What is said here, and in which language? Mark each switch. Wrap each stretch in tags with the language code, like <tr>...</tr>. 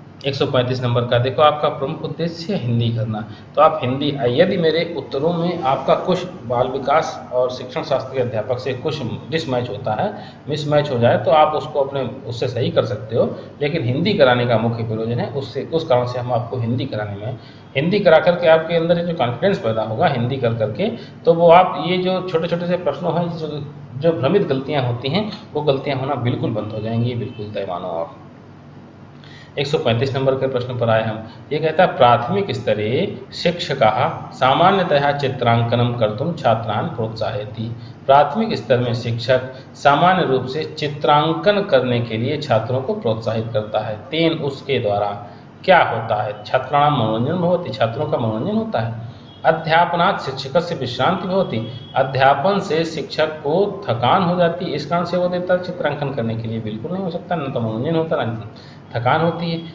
<hi>135 number का देखो, आपका प्रमुख उद्देश्य है हिंदी करना। तो आप हिंदी, यदि मेरे उत्तरों में आपका कुछ बाल विकास और शिक्षण शास्त्र के अध्यापक से कुछ मिसमैच हो जाए तो आप उसको अपने उससे सही कर सकते हो, लेकिन हिंदी कराने का मुख्य प्रयोजन है उस कारण से हम आपको हिंदी कराने में, हिंदी करा करके आपके अंदर जो कॉन्फिडेंस पैदा होगा हिंदी कर करके, तो वो आप ये जो छोटे छोटे से प्रश्नों हैं जो भ्रमित गलतियाँ होती हैं वो गलतियाँ होना बिल्कुल बंद हो जाएंगी, बिल्कुल तय मानो आप। 135 नंबर के प्रश्न पर आए हम।</hi> <sa>ये कहता है प्राथमिक स्तरे शिक्षकः सामान्यतः चित्रांकनं कर्तुं छात्रान् प्रोत्साहयति।</sa> <hi>प्राथमिक स्तर में शिक्षक सामान्य रूप से चित्रांकन करने के लिए छात्रों को प्रोत्साहित करता है। तेन, उसके द्वारा क्या होता है?</hi> <sa>छात्राणां मनोरंजन भवति,</sa> <hi>छात्रों का मनोरंजन होता है।</hi> <sa>अध्यापनात् शिक्षकस्य विश्रांति भवति,</sa> <hi>अध्यापन से शिक्षक को थकान हो जाती है, इस कारण से वो देता है चित्रांकन करने के लिए, बिल्कुल नहीं हो सकता, न तो मनोरंजन होता न थकान होती है।</hi>